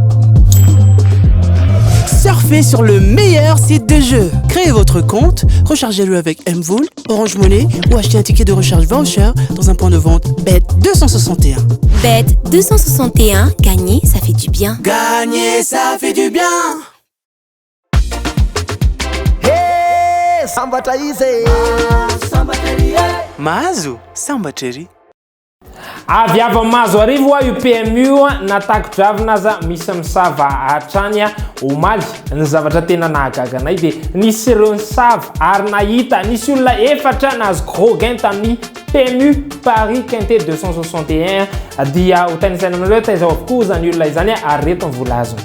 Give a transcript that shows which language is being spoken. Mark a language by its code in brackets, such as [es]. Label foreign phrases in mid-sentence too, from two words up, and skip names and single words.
[fr] Surfez sur le meilleur site de jeu. Créez votre compte, rechargez-le avec Mvool, Orange Money ou achetez un ticket de recharge voucher dans un point de vente Bet261. Bet261, gagner, ça fait du bien. Gagner, ça fait du bien. [mg] Hey, sambatra izy. Sambatry. Mahazo, sambatry. Avy avy mahazo arivo io PMU natakodravina aza misy misava hatrany omaly ny zavatra tena nahagaga anay dia nisy ireo nisava ary nahita nisy olona efatra nahazo [fr] gros gain [mg] tamin'ny PMU Paris Quintet 261 dia ho tanisaina aminareo taizao avokoa zany olona izany ary reto ny vola azony.